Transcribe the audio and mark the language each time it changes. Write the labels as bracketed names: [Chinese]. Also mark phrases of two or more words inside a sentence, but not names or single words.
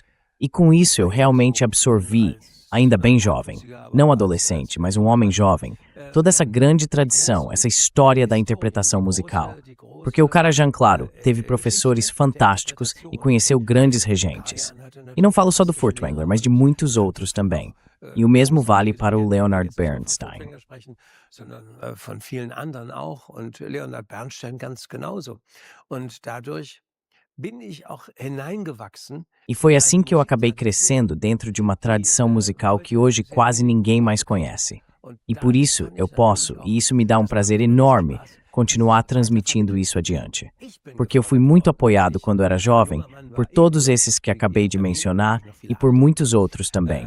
[Portuguese] E com isso eu realmente absorvi, ainda bem jovem, não adolescente, mas um homem jovem, toda essa grande tradição, essa história da interpretação musical. Porque o Karajan, claro, teve professores fantásticos e conheceu grandes regentes. E não falo só do Furtwängler, mas de muitos outros também. E o mesmo vale para o Leonard Bernstein. [German] Von vielen anderen auch und Leonard Bernstein ganz genauso. Und dadurch bin ich auch hineingewachsen. [Portuguese] E foi assim que eu acabei crescendo dentro de uma tradição musical que hoje quase ninguém mais conhece. E por isso eu posso, e isso me dá um prazer enorme, continuar transmitindo isso adiante. Porque eu fui muito apoiado quando era jovem, por todos esses que acabei de mencionar e por muitos outros também.